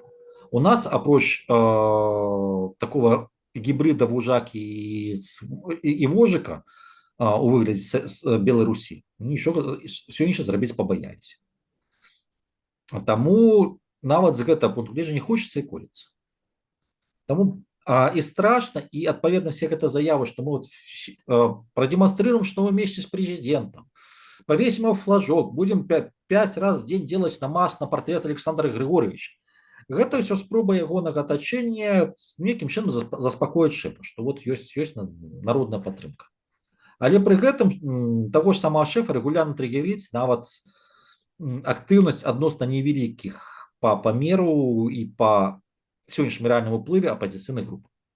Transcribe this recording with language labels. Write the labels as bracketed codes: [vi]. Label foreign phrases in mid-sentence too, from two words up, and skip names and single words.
[be] У нас, апроч такого гібрыда вужакі і вожыка, у выглядзе Беларусі, нічога сёння зрабіць пабаяліся. Таму нават з гэтага пункту гледжання не хочацца і колецца. Таму і страшна, і адпаведна все гэта заявы, што мы прадэманстрыруем, што [ru] мы вместе с президентом, повесим его флажок, будем 5 раз в день делать намаз на портрет Александра Григорьевича. [be] Гэта ўсё спроба ягонага атачэння нейкім чынам заспакоіць шэфа, што вот ёсць народная падтрымка. Але пры гэтым таго ж самого шэфа рэгулярна трыгерыць нават актыўнасць адносна невялікіх па памеру і па сённяшнім рэальным уплыве апазіцыйных груп.